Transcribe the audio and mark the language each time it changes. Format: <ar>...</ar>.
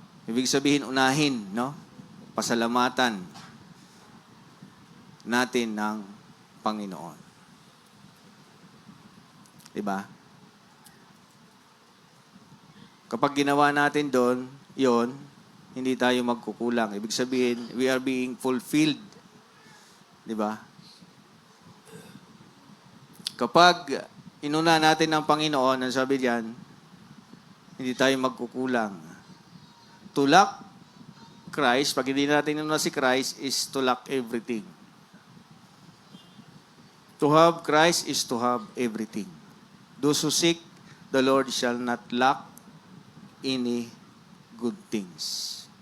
<tl>Ibig sabihin, unahin, no? Pasalamatan natin ng Panginoon. Diba? Kapag ginawa natin doon, yon, hindi tayo magkukulang. Ibig sabihin,</tl> <en>we are being fulfilled.</en> <tl>Diba? Kapag inuna natin ng Panginoon, ang sabi diyan, hindi tayo magkukulang.</tl> <en>To lack Christ,</en> <tl>pag hindi natin inuna si Christ,</tl> <en>is to lack everything. To have Christ is to have everything. Those who seek the Lord shall not lack any good things.</en>